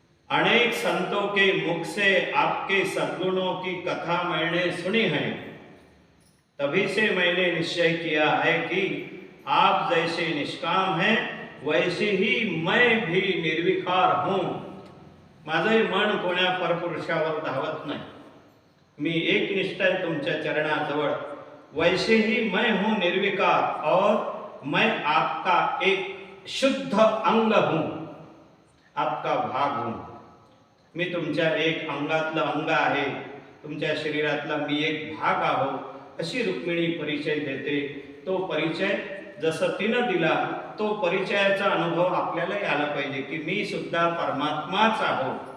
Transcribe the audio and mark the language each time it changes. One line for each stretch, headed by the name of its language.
Hindi: अनेक संतों के मुख से आपके सद्गुणों की कथा मैंने सुनी है, तभी से मैंने निश्चय किया है कि आप जैसे निष्काम हैं वैसे ही मैं भी निर्विकार हूं.
Marathi: माझे मन कोण्या परपुरुषावर धावत नाही, मी एक निष्ठ आहे तुमच्या चरणाजवळ.
Hindi: वैसे ही मैं हूं निर्विकार और मैं आपका एक शुद्ध अंग हूं, आपका भाग हूं.
Marathi: मी तुमच्या एक अंगातलं अंग आहे, तुमच्या शरीरातला मी एक भाग आहो, अशी रुक्मिणी परिचय देते. तो परिचय जसं तिनं दिला, तो परिचयाचा अनुभव आपल्यालाही आला पाहिजे की मी सुद्धा परमात्माच आहो.